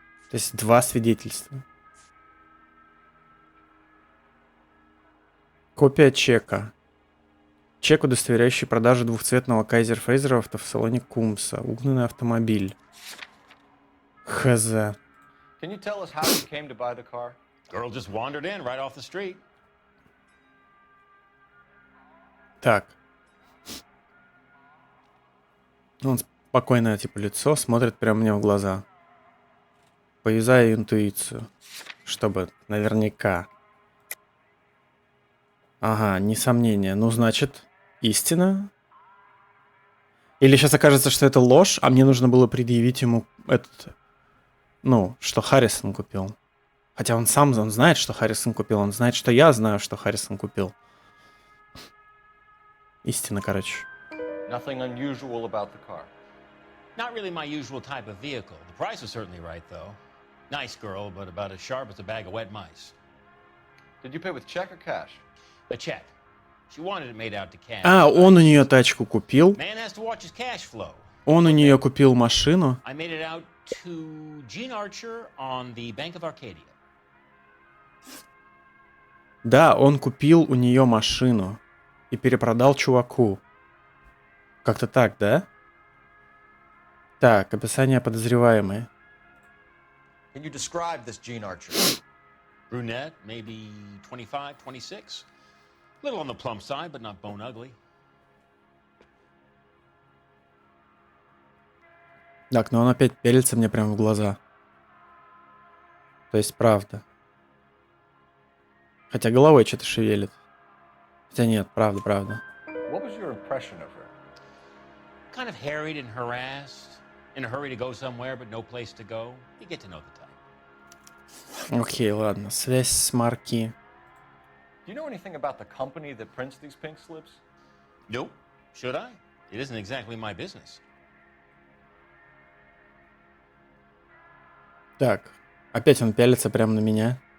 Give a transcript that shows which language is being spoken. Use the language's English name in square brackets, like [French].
[Russian] То есть 2 свидетельства. Копия чека. Чек, удостоверяющий продажу двухцветного Кайзер Фрейзера в автосалоне Кумса. Угнанный автомобиль. Хз. [English] Can you tell us how you came to buy the car? Girl just wandered in right off the street. [Russian] Так. Он спокойное типа лицо, смотрит прямо мне в глаза. Повязаю интуицию. Чтобы наверняка. Ага, несомнение. Ну, значит, истина. Или сейчас окажется, что это ложь, а мне нужно было предъявить ему этот... Ну, что Харрисон купил. Хотя он знает, что Харрисон купил. Он знает, что я знаю, что Харрисон купил. Истина, короче. [English] Nothing unusual about the car. Not really my usual type of vehicle. The price was certainly right, though. Nice girl, but about as sharp as a bag of wet mice. Did you pay with check or cash? A check. She wanted it made out to cash. [Russian] А, он у нее тачку купил. [English] Man has to watch his cash flow. [Russian] Он у нее купил машину. [English] I made it out to Gene Archer on the Bank of Arcadia. [Russian] Да, он купил у нее машину и перепродал чуваку. Как-то так, да? Так, описание подозреваемой. [English] Can you describe this Gene Archer? Brunette, maybe 25, 26. Little on the plump side, but not bone ugly. [Russian] Так, но он опять пялится мне прямо в глаза. То есть правда. Хотя головой что-то шевелит. Хотя нет, правда. [English] What was your impression of her? Kind of harried and harassed. In a hurry to go somewhere, but no place to go. You get to know the type. [Russian] Окей, ладно. Связь с марки. [English] Do you know anything about the company that prints these pink slips? Nope. Should I? It isn't exactly my business. [Russian] Так, опять он пялится прямо на меня.